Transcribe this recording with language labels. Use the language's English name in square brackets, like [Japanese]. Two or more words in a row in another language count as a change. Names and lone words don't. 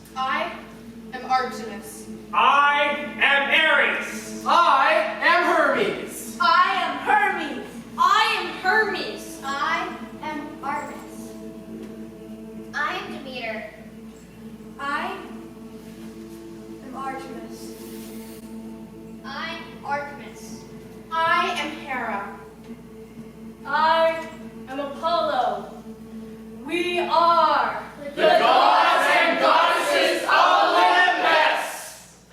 [English] I am Artemis. I am Ares. I am Hermes. I am Hermes. I am Hermes. I am Artemis. I am Demeter. I am Artemis. I'm Artemis. I am Hera. I am Apollo. We are The gods and goddesses of Olympus!